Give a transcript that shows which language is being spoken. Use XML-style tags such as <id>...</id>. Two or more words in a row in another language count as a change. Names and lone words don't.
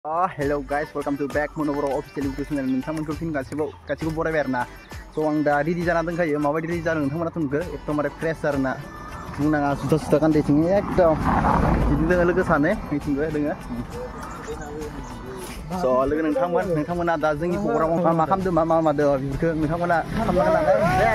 <en>Hello guys, welcome to back Monobro official YouTube channel.</en> <brx>नोंथांमोनखौ फिन गासिबो बरायबाय आरोना। So आं दा रेडि जाना दंखायो। माबायदि रेडि जादों नोंथांमोना नुखो एकदमबारे फ्रेश आरोना। बुंनाङा जुथा गानदैथिं एकदम बिदि दोङो लोगो सानै मिथिंबो दोङो। So लोगो नोंथांमोना दा जोंनि प्रग्रामाव मा खालामदों मा मादो बेफोरखौ नोंथांमोना खालामनो लागाय।</brx>